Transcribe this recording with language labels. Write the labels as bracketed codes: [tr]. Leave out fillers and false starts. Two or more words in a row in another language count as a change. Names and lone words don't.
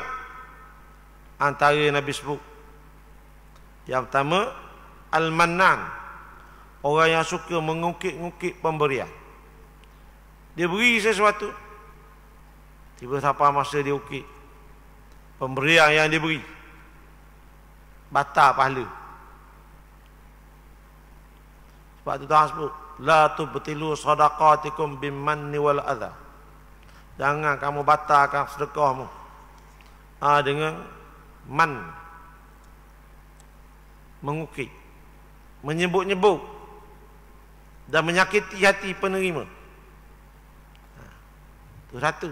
[ms] Antara Nabi sebut, yang pertama Al-Mannan, orang yang suka mengukit-ngukit pemberian. Dia beri sesuatu, tiba sampai masa dia ukit pemberian yang dia beri, batal pahala. Sebab itu Tuhan sebut, [ar] لا تبطلوا صدقاتكم بالمن والأذى. [ms] Jangan kamu batalkan sedekahmu dengan man, mengukit, menyebut-nyebut dan menyakiti hati penerima. Itu satu.